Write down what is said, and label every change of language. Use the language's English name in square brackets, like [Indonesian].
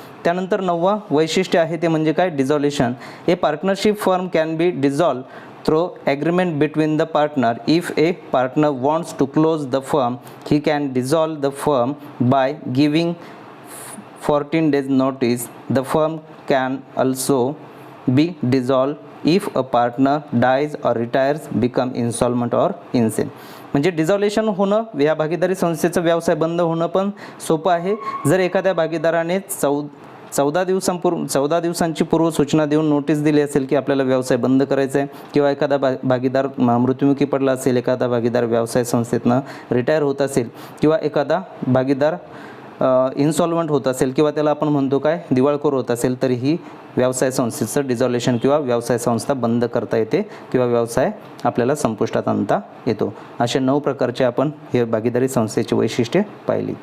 [Marathi] त्यानंतर 9वा वैशिष्ट्य आहे ते म्हणजे काय डिझॉल्युशन. [English] A partnership firm can be dissolve through agreement between the partner. If a partner wants to close the firm he can dissolve the firm by giving 14 days notice. The firm can also be dissolved if a partner dies or retires, become insolvent or insane. [Marathi] म्हणजे डिझॉल्युशन होणं या भागीदारी संस्थेचा व्यवसाय बंद होणं पण सोपं आहे. जर एखाद्या भागीदाराने 14 दिवसांची पूर्व सूचना देऊन नोटीस दिली असेल की आपल्याला व्यवसाय बंद करायचा आहे किंवा एखादा भागीदार मृत्युमुखी पडला असेल, एखादा भागीदार व्यवसाय संस्थेतनं रिटायर होत असेल किंवा एखादा भागीदार इन्सॉल्वंट होत असेल किंवा त्याला आपण म्हणतो काय दिवाळखोर होत असेल, तरीही व्यवसाय संस्थेचं डिझॉल्युशन किंवा व्यवसाय संस्था बंद करता येते किंवा व्यवसाय आपल्याला संपुष्टात आणता येतो. अशा 9 प्रकारचे आपण हे भागीदारी संस्थेची वैशिष्ट्ये पाहिली.